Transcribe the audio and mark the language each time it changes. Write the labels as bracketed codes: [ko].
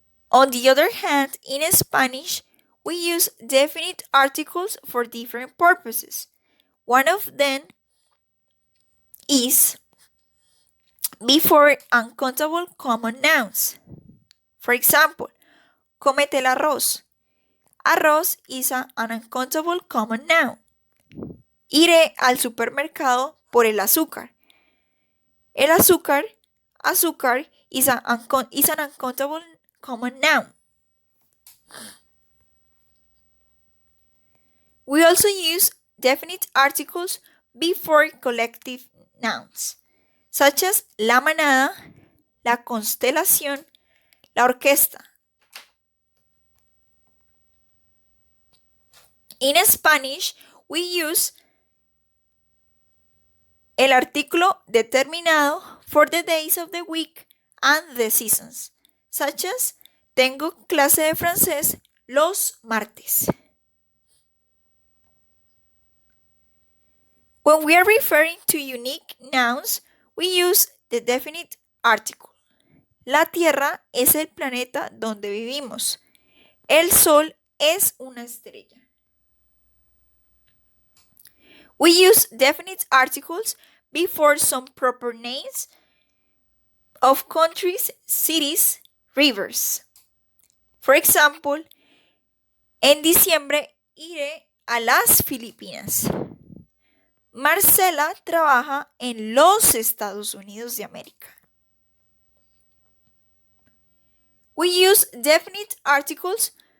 [en] On the other hand, in Spanish, we use definite articles for different purposes. One of them is before uncountable common nouns. For example, [es] cómete el arroz. [en] Arroz is an uncountable common noun. [es] Iré al supermercado por el azúcar. [en] El azúcar is an uncountable common noun. We also use definite articles before collective nouns, such as [es] la manada, la constelación, la orquesta. [en] In Spanish, we use [es] el artículo determinado [en] for the days of the week and the seasons, such as [es] tengo clase de francés los martes. [en] When we are referring to unique nouns, we use the definite article. [es] La Tierra es el planeta donde vivimos. El Sol es una estrella. [en] We use definite articles before some proper names of countries, cities, rivers. For example, [es] en diciembre iré a las Filipinas. Marcela trabaja en los Estados Unidos de América. [en] We use definite articles